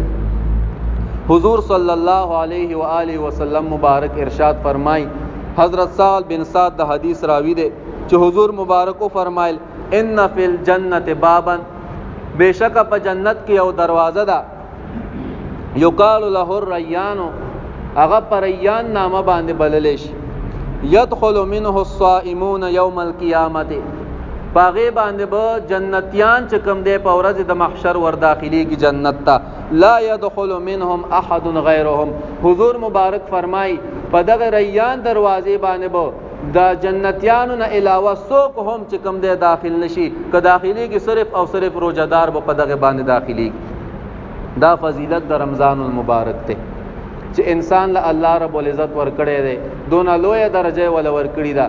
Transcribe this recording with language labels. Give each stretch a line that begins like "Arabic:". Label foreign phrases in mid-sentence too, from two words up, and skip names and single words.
Pashto: حضور
Arabic: صلی الله علیه و آله وسلم
Pashto: مبارک ارشاد فرمای، حضرت سال بن سعد د حدیث راوی دی چې حضور مبارک فرمایل
Arabic: ان فی الجنت بابا،
Pashto: بشک په جنت کې یو دروازه ده،
Arabic: یقال له الریان،
Pashto: هغه پر ریان نامه باندې بلل شي،
Arabic: يدخل منه الصائمون یوم القیامت،
Pashto: باغی باندې به جنتیان چې کوم دی په ورځ د محشر ور داخلي کی جنت ته،
Arabic: لا يدخل منهم احد غیرهم.
Pashto: حضور مبارک فرمای په دغه ریان دروازې باندې به دا جنتیانو نه علاوه څوک هم چې کوم دی داخل نشي، که داخلي کی صرف او صرف روزدار به په دغه باندې داخلي. دا فضیلت د رمضان المبارک ته چې انسان له الله رب العزت ور کړی دی، دونه لوی درجه ول ور کړی دا.